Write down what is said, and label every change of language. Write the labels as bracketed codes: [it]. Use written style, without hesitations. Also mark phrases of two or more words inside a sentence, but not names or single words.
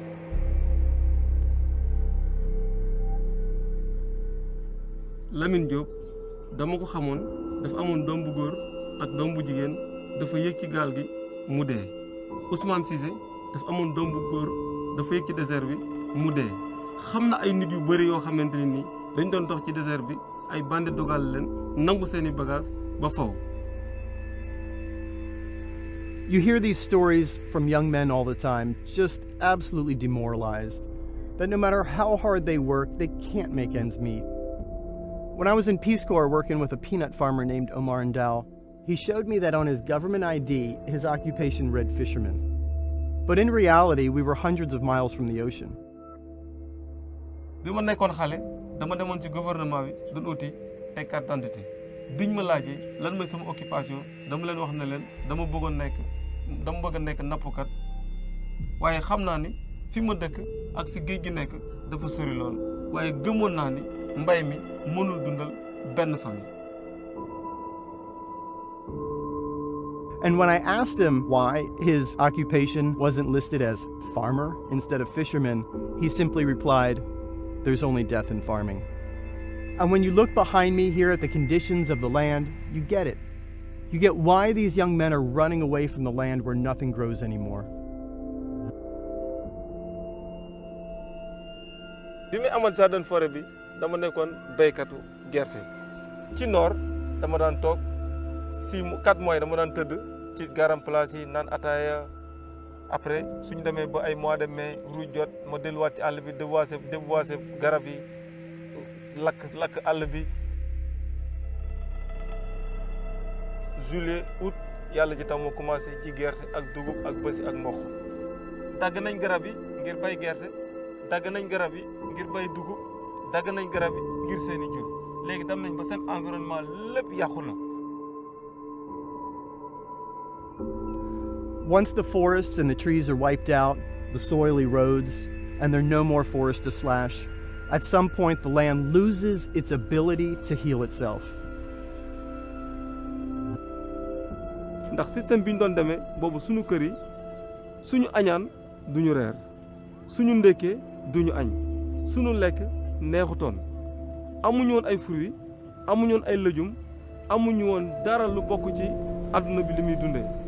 [wo] Lamine Diop dama ko xamoon dafa amoon doom bu góor ak doom bu jigéen dafa yéeg ci gaal gi mu dee. Ousmane Cissé dafa amoon doom bu góor dafa yéeg ci désert bi mu dee. xam na ay nit yu bëri yoo xamante ne nii dañ doon dox ci désert bi ay bande dogal leen nangu seeni bagage ba faw. [en] You hear these stories from young men all the time, just absolutely demoralized, that no matter how hard they work, they can't make ends meet. When I was in Peace Corps working with a peanut farmer named Omar Ndao, he showed me that on his government ID, his occupation read fisherman. But in reality, we were hundreds of miles from the ocean. [wo] bi ma nekkoon xale dama demoon ci gouvernement bi doon uti ay [fr] carte d'identité [wo] biñ ma laajee lan mooy sama occupation dama leen wax ne leen dama bëgg a nekk nappkat waaye xam naa ni fi ma dëkk ak fi géej gi nekk dafa sori lool waaye gëmoon naa ni mbay mi mënul dundal benn famille. [en] And when I asked him why his occupation wasn't listed as farmer instead of fisherman, he simply replied, "There's only death in farming." And when you look behind me here at the conditions of the land, you get it. You get why these young men are running away from the land where nothing grows anymore. [wo] bi muy amoon jardin forêt bi dama nekkoon béykatu gerte ci noor dama daan toog 4 mois dama daan tëdd ci garam place yi naan ataaya après suñu demee ba ay [fr] mois de mai [wo] ruuj jot ma delluwaat ci àll bi déboiser garab yi lakk àll bi juillet août yàlla ji tam ma commencé ci gerte ak dugub ak bësi ak mboq dagg nañ garab yi ngir bay gerte dagg nañ garab yi ngir bay dugub dagg nañ garab yi ngir seeni jur léegi dem nañ ba seen environnement lépp yàqu na. [en] Once the forests and the trees are wiped out, the soil erodes, and there are no more forests to slash, at some point the land loses its ability to heal itself. [wo] ndax système bi ñu doon demee boobu suñu kër yi suñu añaan duñu reer suñu ndekkee duñu añ suñu lekk neexutoon amuñu woon ay fruits amuñu woon ay légumes amuñu woon dara lu bokk ci àdduna bi li muy dundee.